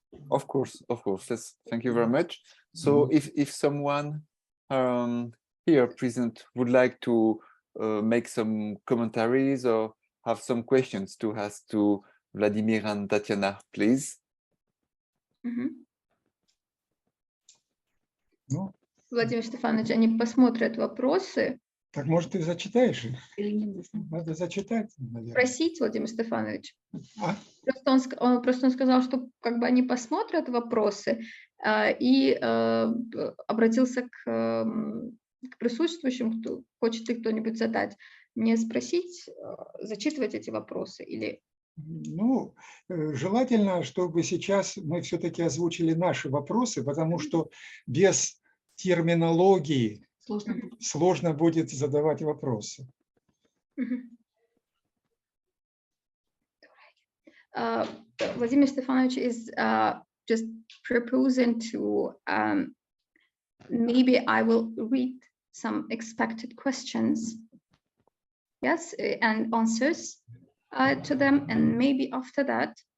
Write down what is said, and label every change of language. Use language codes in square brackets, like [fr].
[en] Of course. Yes, thank you very much. So if someone here present would like to make some commentaries or have some questions to ask to Vladimir and Tatiana, please. [ru] Владимир Стефанович, они посмотрят вопросы. Так, может, ты зачитаешь их? Надо зачитать, наверное. Просить, Владимир Стефанович. А? Просто он сказал, что как бы они посмотрят вопросы и обратился к присутствующим, хочет ли кто-нибудь задать. Мне спросить, зачитывать эти вопросы или... Ну, желательно, чтобы сейчас мы все-таки озвучили наши вопросы, потому что без терминологии сложно будет задавать вопросы. [en] Vladimir Stefanovic is just proposing to maybe I will read some expected questions, yes, and answers to them, and maybe after that